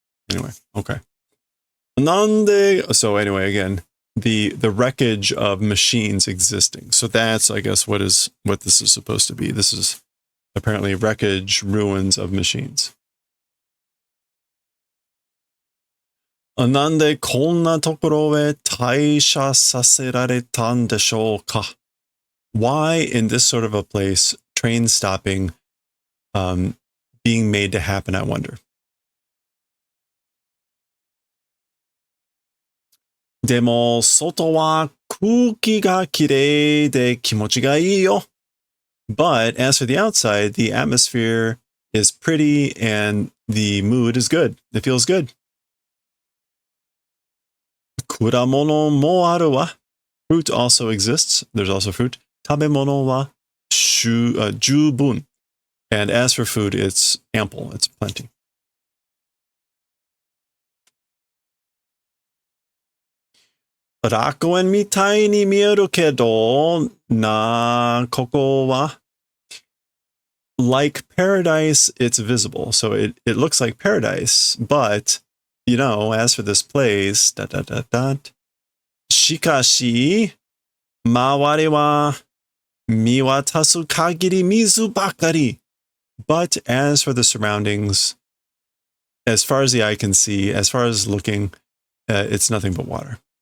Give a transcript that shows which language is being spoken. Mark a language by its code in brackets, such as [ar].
[en] Anyway, okay. So anyway, again, the wreckage of machines existing. So that's, I guess, what this is supposed to be. This is apparently wreckage, ruins of machines. [ja] なんでこんなところへ退社させられたんでしょうか? [en] Why in this sort of a place, train stopping being made to happen, I wonder. [ja] でも、外は空気がきれいで気持ちがいいよ. [en] But as for the outside, the atmosphere is pretty and the mood is good. It feels good. [ja] 果物もあるわ. [en] Fruit also exists. There's also fruit. [ja] 食べ物は十分. [en] And as for food, it's ample. It's plenty. [ja] 楽園みたいに見えるけど、ここは [en] like paradise, it's visible. So it looks like paradise. But, as for this place, [ja] しかし、周りは見渡す限り水ばかり. [en] But as for the surroundings, as far as the eye can see, as far as looking, it's nothing but water.